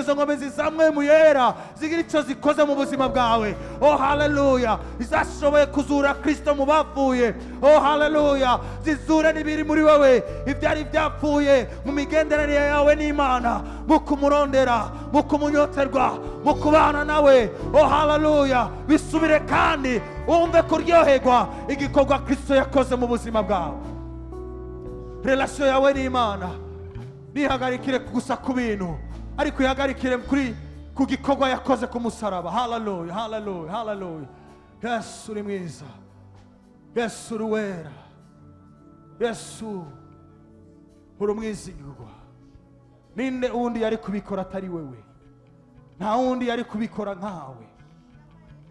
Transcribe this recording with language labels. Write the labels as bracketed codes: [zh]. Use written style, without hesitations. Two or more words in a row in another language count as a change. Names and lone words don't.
[rn] izo nkomezi za mwemu yera zigira ico zikoze mu buzima bwawe oh haleluya izashoboye kuzura Kristo mu bapfuye oh haleluya zizure n'ibiri muri wewe ivyari byapfuye mu migenderanire yawe n'Imana mu kumurondera mu kumunyoterwa mu kubana nawe oh haleluya bisubire kandi umve kuryoherwa igikorwa Kristo yakoze mu buzima bwawe relation yawe n'Imana nihagarikire gusa ku bintu ariko ihagarikire ku gikorwa yakoze ku musaraba haleluya Yesu uri mwiza Yesu uri wera Yesu uri umwizigirwa ninde undi yari kubikora atari wewe nta wundi yari kubikora nkawe